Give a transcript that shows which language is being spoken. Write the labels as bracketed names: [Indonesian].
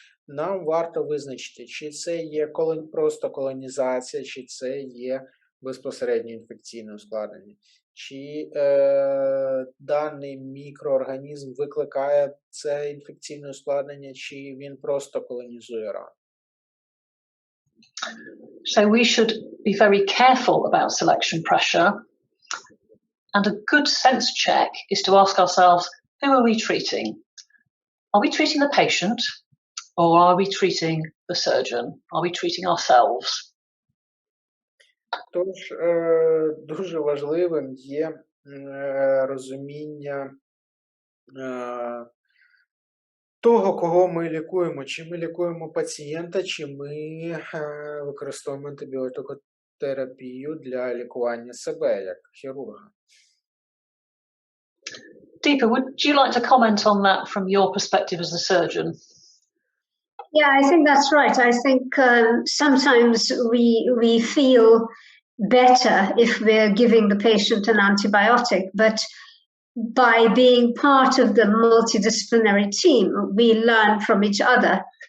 [Ukrainian] Нам варто визначити, чи це є просто колонізація, чи це є безпосередньо інфекційне ускладнення, чи даний мікроорганізм викликає це інфекційне ускладнення, чи він просто колонізує рану. [English] So we should be very careful about selection pressure, and a good sense check is to ask ourselves, who are we treating? Are we treating the patient, or are we treating the surgeon? Are we treating ourselves? [Ukrainian] Тож дуже важливим є розуміння того, кого ми лікуємо. Чи ми лікуємо пацієнта, чи ми використовуємо антибіотикотерапію для лікування себе, як хірурга. [English] Deepa, would you like to comment on that from your perspective as a surgeon? Yeah, I think that's right. I think sometimes we feel better if we're giving the patient an antibiotic, but by being part of the multidisciplinary team, we learn from each other.